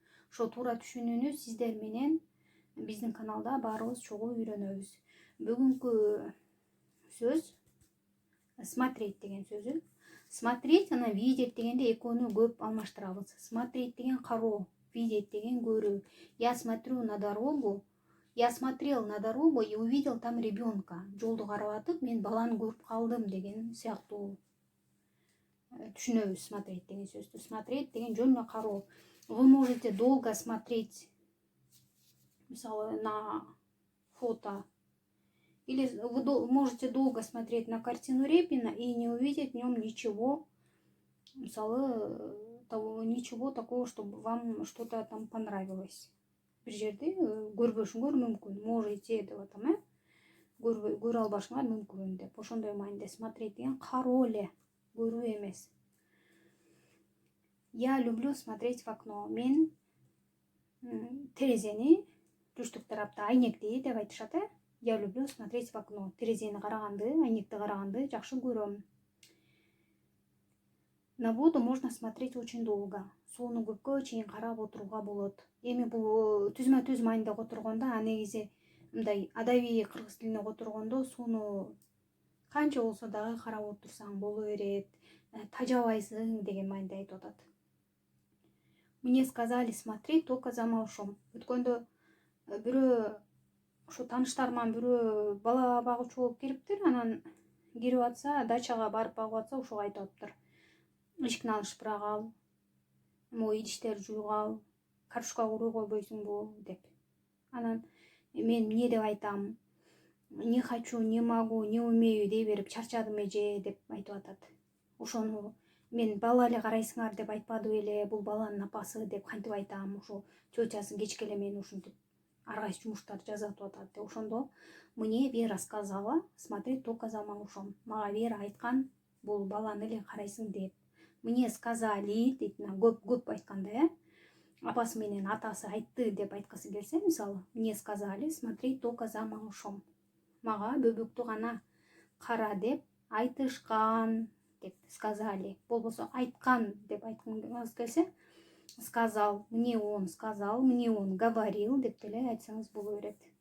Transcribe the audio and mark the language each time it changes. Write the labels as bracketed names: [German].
[Kyrgyz] Ошо туура түшүнүүнү сиздер менен биздин каналда баарыбыз чогуу үйрөнөбүз. Бүгүнкү сөз смотреть деген сөзү. Смотреть жана видеть дегенде экөөнү көп алмаштырабыз. Смотреть деген кароо, видеть деген көрүү. [Russian] Я смотрю на дорогу, я смотрел на дорогу и увидел там ребенка. [Kyrgyz] Жолду карап атып, мен баланы көрүп калдым деген сыяктуу түшүнөбүз смотреть деген сөздү. Смотреть деген жөн эле кароо. [Russian] Вы можете долго смотреть, [Kyrgyz] мисалы, [Russian] на фото, или вы можете долго смотреть на картину Репина и не увидеть в нем ничего, мисалы, ничего такого, чтобы вам что-то там понравилось. [Kyrgyz] Бир жерде көрбөшүңөр мүмкүн, можете деп атам, көрө албашыңар мүмкүн деп. Ошондой мааниде смотреть деген кароо эле, көрүү эмес. [Russian] Я люблю смотреть в окно. [Kyrgyz] Мен терезени, түштүк тарапта айнекти деп айтышат, [Russian] Я люблю смотреть в окно. [Kyrgyz] Терезени караганды, айнекти караганды жакшы көрөм. [Russian] На воду можно смотреть очень долго. [Kyrgyz] Сууну көпкө чейин карап отурууга болот. Эми бул түзмө-түз мааниде которгондо, негизи мындай адабий кыргыз тилине которгондо сууну канча болсо дагы карап отурсаң боло берет, тажабайсың деген мааниде айтып атат. [Russian] Мне сказали смотреть только за малышом. [Kyrgyz] Өткөндө бирөө ошо тааныштарыман бирөө бала багуучу болуп келиптир, анан кирип атса, дачага барып багып атса, ошого айтып атыптыр. Эшикти алышпырак ал, могу идиштерди жуугал, картошка курууй койбойсуңбу деп. Анан мен эмне деп айтам? [Russian] Не хочу, не могу, не умею [Kyrgyz] дей берип чарчадым эже деп айтып атат. Ошону мен бала эле карайсыңар деп айтпадым эле, бул баланын апасы деп кантип айтам? Ошо тетясы кечке эле мени ушинтип ар кайсы жумуштарды жазатып атат. Ошондо [Russian] мне Вера сказала смотреть только за малышом. [Kyrgyz] Мага Вера айткан, бул баланы эле карайсың деп. [Russian] Мне сказали [Kyrgyz] дейт, көп айтканда, апасы менен атасы айтты деп айткысы келсе, мисалы, [Russian] мне сказали смотреть только за малышом. [Kyrgyz] Мага бөбөктү гана кара деп айтышкан деп сказали. Болбосо айткан деп айткыңыз келсе, [Russian] сказал, мне он говорил [Kyrgyz] деп деле айтсаңыз боло берет.